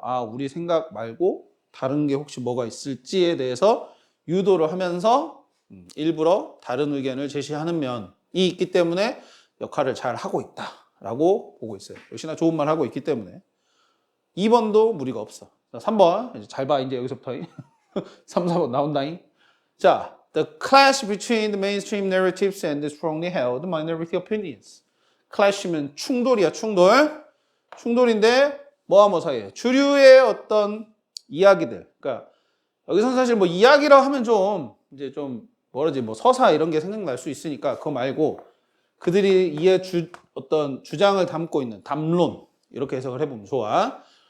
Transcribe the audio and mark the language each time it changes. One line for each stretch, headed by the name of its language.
Korean: 아, 우리 생각 말고 다른 게 혹시 뭐가 있을지에 대해서 유도를 하면서 일부러 다른 의견을 제시하는 면이 있기 때문에 역할을 잘 하고 있다라고 보고 있어요. 역시나 좋은 말 하고 있기 때문에 2번도 무리가 없어. 자, 3번 잘 봐. 이제 여기서부터 3, 4번 나온다잉.
English: 자, the clash between the mainstream narratives and the strongly held minority opinions.
Korean: clash면 충돌이야, 충돌. 충돌인데 뭐와 뭐 사이에 주류의 어떤 이야기들. 그러니까 여기서 사실 뭐 이야기라고 하면 좀 이제 좀 뭐라지 뭐 서사 이런 게 생각날 수 있으니까 그거 말고 그들이 어떤 주장을 담고 있는 담론 이렇게 해석을 해보면 좋아.